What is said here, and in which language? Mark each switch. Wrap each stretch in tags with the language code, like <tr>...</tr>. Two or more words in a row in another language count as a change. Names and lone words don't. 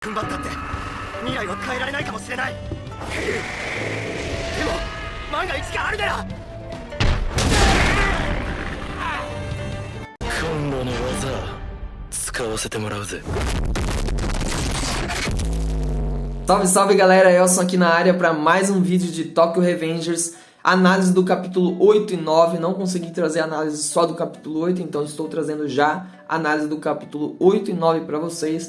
<ja>踏ん張ったって未来は変えられないかもしれない。でも万が一があるなら今度の技使わせてもらうぜ。</ja> <pt>Salve, salve galera, Elson aqui na área para mais um vídeo de Tokyo Revengers, análise do capítulo 8 e 9, não consegui trazer análise só do capítulo 8, então estou trazendo já análise do capítulo 8 e 9 para vocês.</pt>